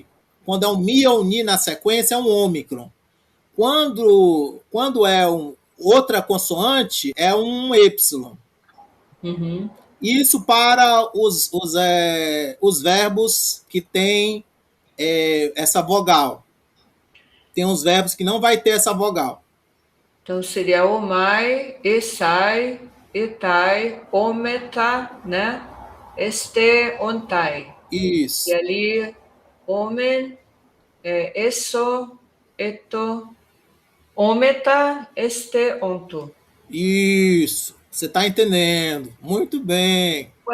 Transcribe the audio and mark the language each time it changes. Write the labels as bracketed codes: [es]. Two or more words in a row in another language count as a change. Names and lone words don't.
[pt] Quando é um mi ou um ni na sequência, é um ômicron. Quando é outra consoante, é um Y. Uhum. Isso para os verbos que têm essa vogal. Tem uns verbos que não vai ter essa vogal. Então seria [el] ομαι, εσαι, εται, ομεθα, [pt] né? [el] εσθε, ονται. [pt] Isso. E ali, [el] ομην, εσο, ετο, ομεθα, εσθε, οντο. [pt] Isso. Você está entendendo. Muito bem.